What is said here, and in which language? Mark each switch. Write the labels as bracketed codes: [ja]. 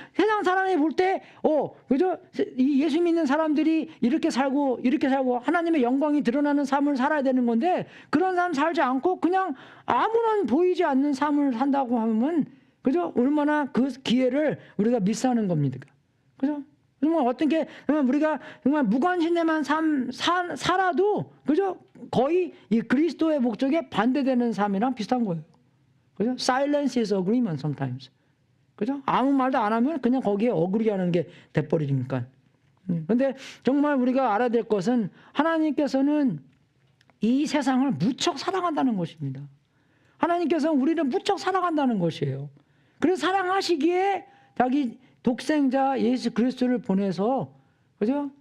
[ko] 세상 사람이 볼 때, 그죠? 이 예수 믿는 사람들이 이렇게 살고 하나님의 영광이 드러나는 삶을 살아야 되는 건데, 그런 삶 살지 않고 그냥 아무런 보이지 않는 삶을 산다고 하면 그죠? 얼마나 그 기회를 우리가 미스하는 겁니다. 그죠? 정말 어떤 게 정말 우리가 정말 무관심에만 살아도 그죠? 거의 이 그리스도의 목적에 반대되는 삶이랑 비슷한 거예요. 그죠? [en] Silence is agreement sometimes. [ko] 그죠? 아무 말도 안 하면 그냥 거기에 어그리 하는 게 돼버리니까. 그런데 정말 우리가 알아야 될 것은 하나님께서는 이 세상을 무척 사랑한다는 것입니다. 하나님께서는 우리를 무척 사랑한다는 것이에요. 그래서 사랑하시기에 자기 독생자 예수 그리스도를 보내서 그죠?